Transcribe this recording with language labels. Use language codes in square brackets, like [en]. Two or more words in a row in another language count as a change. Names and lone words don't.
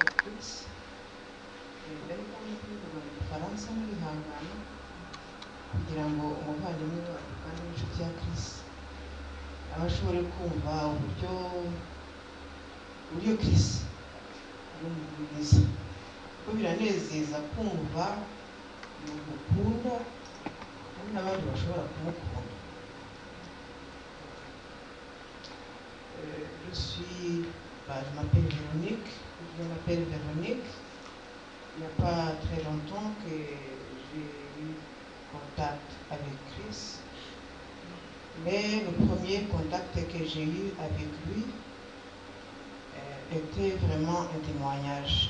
[rw] Chris, ariko nkuvuga mu Gifaransa n'ibihangano kugira ngo umuvandimwe wacu kandi n'inshuti ya Chris abashobore kumva uburyo Chris ari umuntu mwiza, kuko biranezeza kumva umuntu ukunda kandi n'abandi bashobora kumukunda. [fr] Je m'appelle Véronique. Il n'y a pas très longtemps que j'ai eu contact avec Chris. Mais le premier contact que j'ai eu avec lui était vraiment un témoignage.